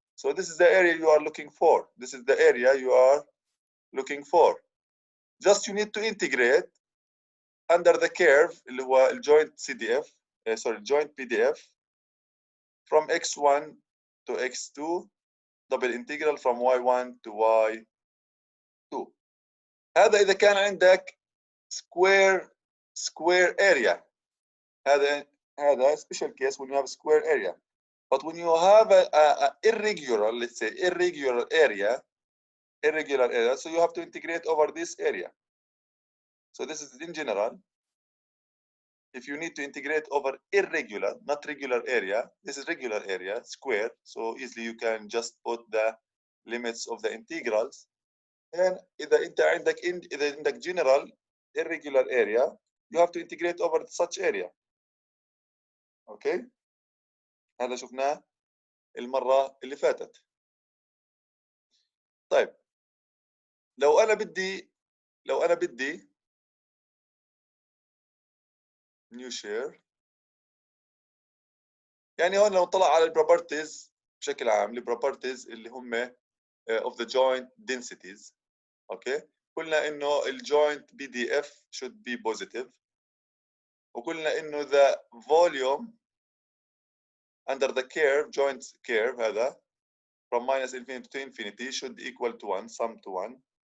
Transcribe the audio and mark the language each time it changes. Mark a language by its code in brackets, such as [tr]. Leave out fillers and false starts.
[en] So this is the area you are looking for. This is the area you are looking for. Just you need to integrate under the curve [ar] اللي هو الجوينت [en] CDF sorry joint PDF from x1 to x2 double integral from y1 to y2. [ar] هذا إذا كان عندك [en] square area. [ar] هذا [en] special case when you have a square area. But when you have a irregular, let's say irregular area, so you have to integrate over this area. So this is in general. If you need to integrate over irregular, not regular area, this is regular area, square. So easily you can just put the limits of the integrals. And [ar] إذا عندك [en] general irregular area, you have to integrate over such area. Okay? [ar] هذا شفناه المرة اللي فاتت. طيب لو أنا بدي new share، يعني هون لو نطلع على البروبرتيز بشكل عام، البروبرتيز اللي هم [en] of the joint densities. [ar] اوكي، قلنا انه الجوينت [en] PDF should be positive، [ar] وقلنا انه [en] the volume under the curve joint curve [ar] هذا [en] from minus infinity to infinity should equal to 1, sum to 1.